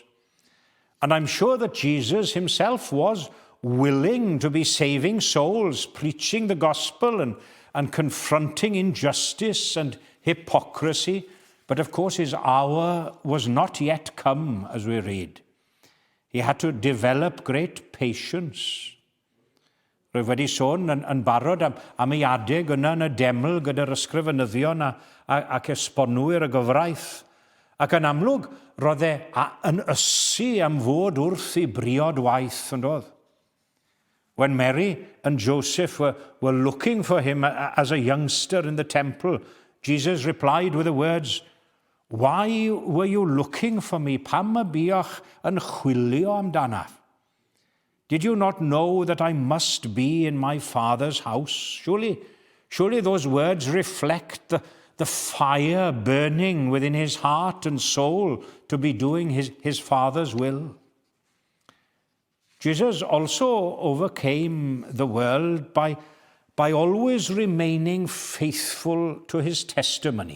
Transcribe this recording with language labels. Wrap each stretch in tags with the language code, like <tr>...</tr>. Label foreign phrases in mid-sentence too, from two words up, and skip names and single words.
<en>And I'm sure that Jesus himself was willing to be saving souls, preaching the gospel and confronting injustice and hypocrisy. But of course his hour was not yet come, as we read. He had to develop great patience.</en> <cy>Rwyf wedi sôn yn barod am ei adeg yna yn y deml gyda'r ysgrifenyddion ac esbonwyr y gyfraith. Ac yn amlwg, roedd yn ysu am fod wrth I briod waith, yn doedd.</cy> <en>When Mary and Joseph were looking for him as a youngster in the temple, Jesus replied with the words, "Why were you looking for me?</en> <cy>Pam y buoch yn chwilio amdanaf?</cy> <en>Did you not know that I must be in my Father's house?" Surely those words reflect the fire burning within his heart and soul to be doing his Father's will. Jesus also overcame the world by always remaining faithful to his testimony.</en>